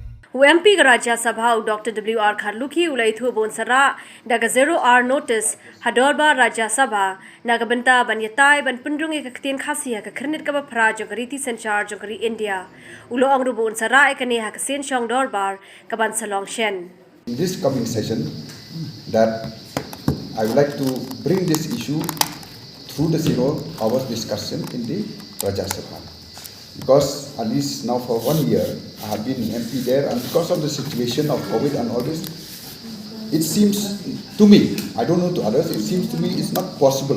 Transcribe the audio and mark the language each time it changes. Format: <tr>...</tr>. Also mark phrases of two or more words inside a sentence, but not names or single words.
<kha>UMP Rajya Sabha Dr. W.R. Kharlukhi iathuh bonsara daga 0R notice Dorbar Rajya Sabha naga bynta iatai pynrung Ktien Khasi khyrnit kaba phra jong riti synshar jong India ulo angru bonsara kane sien shong Dorbar kaban salong shen.</kha> <en>In this coming session, that I would like to bring this issue through the 0 hours discussion in the Rajya Sabha. Because at least now for 1 year, I have been MP there, and because of the situation of COVID and all this, it seems to me, I don't know to others, it seems to me it's not possible.</en>